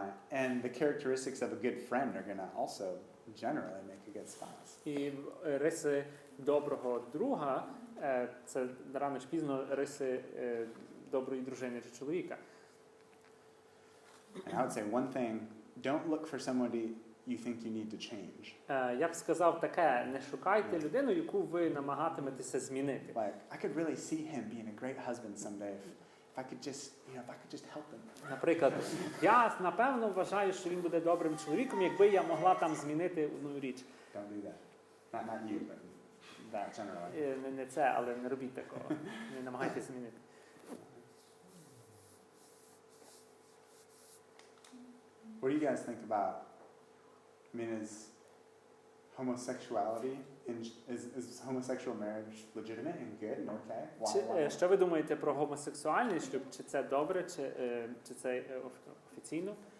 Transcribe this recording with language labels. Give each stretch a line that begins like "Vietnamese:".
English: And the characteristics of a good friend are going to also generally make a good spouse.
Ukrainian: І риси доброго друга – це рано чи пізно риси доброї дружини чи чоловіка.
English: And I would say one thing, don't look for you think you need to change.
Ukrainian: Я б сказав таке: не шукайте людину, яку ви намагатиметеся змінити.
English: Like, I could really see him being a great husband someday if I could just, you know, if I could just help him.
Ukrainian: Наприклад, я напевно вважаю, що він буде добрим чоловіком, якби я могла там змінити одну річ.
English: Don't do that. Not you, but that generally.
Ukrainian: Не це, але не робіть такого. Не намагайтеся змінити.
English: What do you guys think about? I mean, is homosexuality, is homosexual marriage legitimate and good and okay? Why?
Ukrainian: Що ви думаєте про гомосексуальний шлюб? Чи це добре, чи це офіційно?